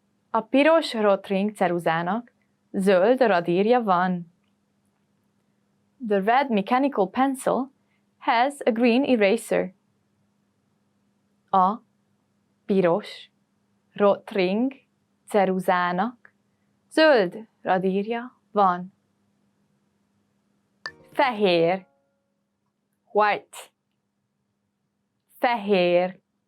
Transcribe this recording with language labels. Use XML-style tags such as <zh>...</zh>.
<hu>A piros rotring ceruzának zöld radírja van.</hu> <en>The red mechanical pencil has a green eraser.</en> <hu>A piros rotring ceruzának zöld radírja van. Fehér.</hu> <en>White.</en> <hu>Fehér.</hu>